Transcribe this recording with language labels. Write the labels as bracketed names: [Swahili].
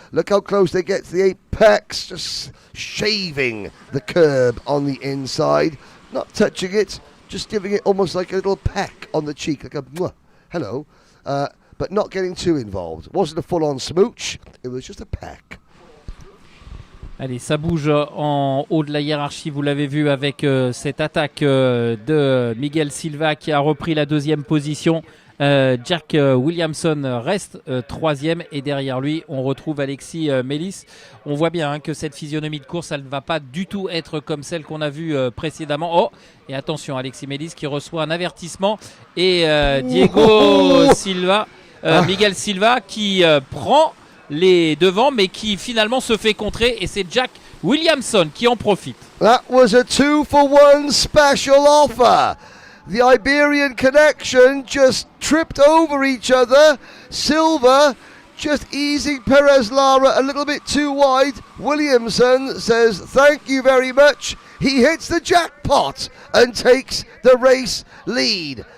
[English] Look how close they get to the apex, just shaving the curb on the inside, not touching it, just giving it almost like a little peck on the cheek, like a mwah, hello, but not getting too involved. It wasn't a full-on smooch, it was just a peck. [French] Allez, ça bouge en haut de la hiérarchie, vous l'avez vu avec cette attaque de Miguel Silva qui a repris la 2e position. Jack Williamson reste 3e et derrière lui on retrouve Alexis Melis. On voit bien que cette physionomie de course elle ne va pas du tout être comme celle qu'on a vue précédemment. Oh, et attention, Alexis Melis qui reçoit un avertissement et Diego Silva, Miguel Silva qui prend les devants mais qui finalement se fait contrer et c'est Jack Williamson qui en profite. [English] That was a 2-for-1 special offer. The Iberian connection just tripped over each other. Silva just easing Perez Lara a little bit too wide. Williamson says thank you very much. He hits the jackpot and takes the race lead.